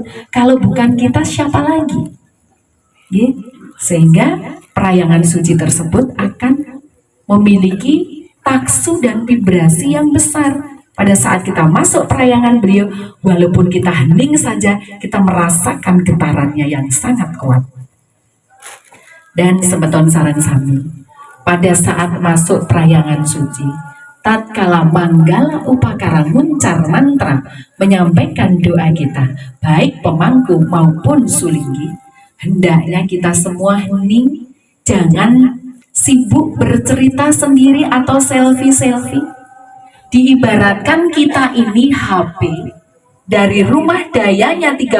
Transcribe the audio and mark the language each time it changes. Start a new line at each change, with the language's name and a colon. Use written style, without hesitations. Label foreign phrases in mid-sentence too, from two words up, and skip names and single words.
Indonesian: Kalau bukan kita, siapa lagi? Sehingga perayangan suci tersebut akan memiliki taksu dan vibrasi yang besar. Pada saat kita masuk perayangan beliau, walaupun kita hening saja, kita merasakan getarannya yang sangat kuat.
Balinese: Dan semeton sarang sami,
Indonesian: pada saat masuk perayangan suci, tatkala manggala upakara muncar mantra menyampaikan doa kita, baik pemangku maupun sulinggi, hendaknya kita semua hening, jangan sibuk bercerita sendiri atau selfie-selfie. Diibaratkan kita ini HP, dari rumah dayanya 30%.